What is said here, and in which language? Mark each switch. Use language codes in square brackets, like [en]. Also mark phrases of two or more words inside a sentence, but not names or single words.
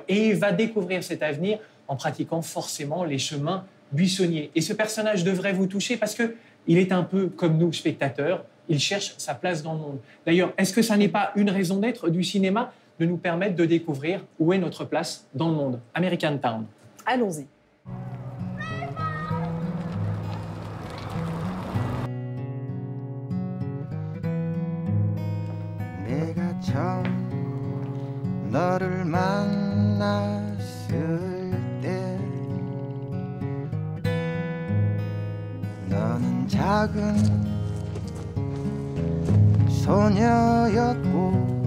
[fr] Et il va découvrir cet avenir en pratiquant forcément les chemins buissonniers. Et ce personnage devrait vous toucher parce qu'il est un peu comme nous, spectateurs. Il cherche sa place dans le monde. D'ailleurs, est-ce que ça n'est pas une raison d'être du cinéma de nous permettre de découvrir où est notre place dans le monde? American Town. Allons-y. [ko] 내가 처음 너를 만났을 때 너는 작은 소녀였고